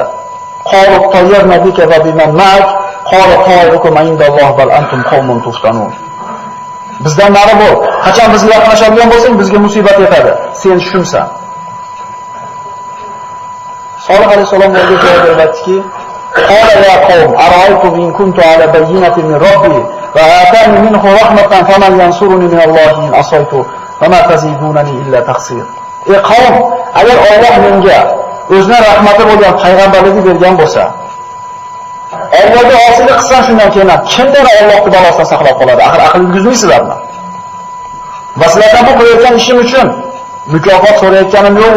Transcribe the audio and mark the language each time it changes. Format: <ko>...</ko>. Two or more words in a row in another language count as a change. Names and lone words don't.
<ar>قالوا اطيرنا بك وبمن معك قال طائركم عند الله بل أنتم قوم تفتنون.</ar> <uz>Bizdan nari bo'l. Qachon bizga yaqinlashadigan bo'lsang, bizga musibat yetadi. Sen shumsan. Solih alayhissalom o'ziga javob berdi-ki,</uz> <ar>قال يا قوم أرأيتم إن كنت على بينة من ربي وآتاني منه رحمة فمن ينصرني من الله إن عصيت فما تزيدونني إلا تقصير.</ar> <uz>Ey qavm, agar Alloh menga o'zining rahmati bo'lgan payg'ambarlikni bergan bo'lsa, Allohga osiylik qilsam shundan keyin kimdir Allohning balosidan saqlab qoladi? Axir aql yurgizmaysizlarmi? Va sizlardan bu qilayotgan ishim uchun mukofot so'rayotganim yo'q-ku.</uz>